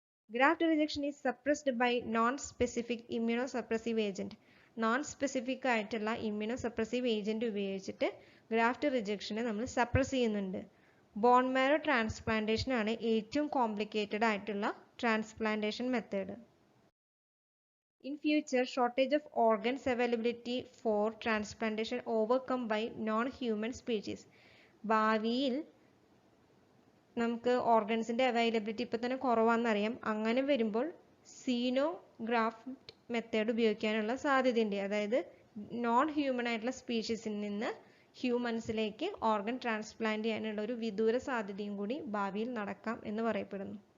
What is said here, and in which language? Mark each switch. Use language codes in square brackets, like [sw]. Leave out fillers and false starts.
[en] Graft rejection is suppressed by non specific immuno suppressive agent. [ml] Non specific ആയിട്ടുള്ള immuno suppressive agent ഉപയോഗിച്ചിട്ട് graft റിജക്ഷനെ നമ്മൾ suppress ചെയ്യുന്നുണ്ട്. Bone marrow transplantation ആണ് ഏറ്റവും complicated ആയിട്ടുള്ള transplantation method. [en] In future, shortage of organs availability for transplantation overcome by non-human species. [ml] ഭാവിയിൽ നമുക്ക് ഓർഗൻസിന്റെ availability ഇപ്പൊ തന്നെ കുറവാണെന്നറിയാം. അങ്ങനെ വരുമ്പോൾ സീനോഗ്രാഫ്റ്റ് മെത്തേഡ് ഉപയോഗിക്കാനുള്ള സാധ്യതയുണ്ട്. അതായത് നോൺ ഹ്യൂമൻ ആയിട്ടുള്ള സ്പീഷീസിൽ നിന്ന് ഹ്യൂമൻസിലേക്ക് ഓർഗൻ ട്രാൻസ്പ്ലാന്റ് ചെയ്യാനുള്ള ഒരു വിദൂര സാധ്യതയും കൂടി ഭാവിയിൽ നടക്കാം എന്ന് പറയപ്പെടുന്നു.